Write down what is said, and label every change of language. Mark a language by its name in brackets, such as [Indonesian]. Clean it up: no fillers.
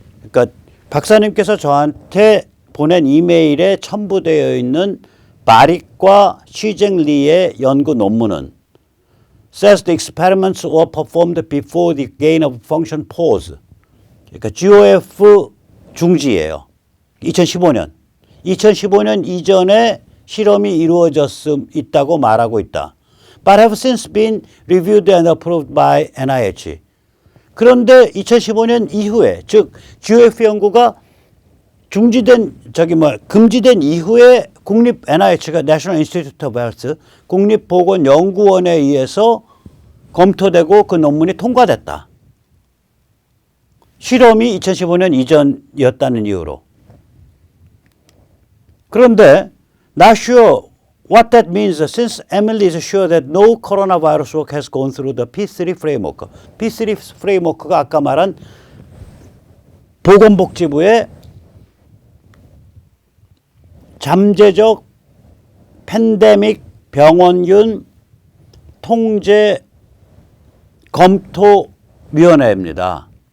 [Korean] 그러니까 박사님께서 저한테 보낸 이메일에 첨부되어 있는 바릭과 시쟁리의 연구 논문은 [English] says the experiments were performed before the gain of function pause. [Korean] 그러니까 GOF 중지예요. 2015년. 2015년 이전에 실험이 있다고 말하고 있다. [English] But have since been reviewed and approved by NIH. [Korean] 그런데 2015년 이후에, 즉 GOF 연구가 금지된 이후에 국립 NIH가 National Institute of Health 국립보건연구원에 의해서 검토되고 그 논문이 통과됐다. 실험이 2015년 이전이었다는 이유로. 그런데 [English] not sure what that means since Emily is sure that no coronavirus work has gone through the P3 framework. [Korean] P3 framework가 아까 말한 보건복지부의 잠재적 팬데믹 병원균 통제 검토위원회입니다.